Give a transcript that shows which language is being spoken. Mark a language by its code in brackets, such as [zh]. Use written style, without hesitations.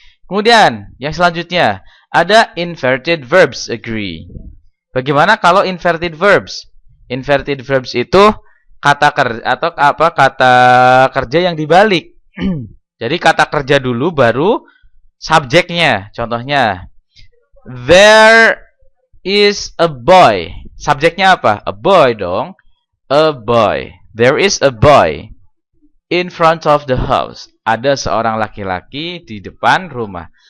[id] Kemudian yang selanjutnya ada inverted verbs agree. Bagaimana kalau inverted verbs? Inverted verbs itu kata kerja atau kata kerja yang dibalik. Jadi kata kerja dulu baru subjeknya. Contohnya, [en] there is a boy. [id] Subjeknya apa? [en] A boy [id] dong. [en] A boy. There is a boy in front of the house. [id] Ada seorang laki-laki di depan rumah.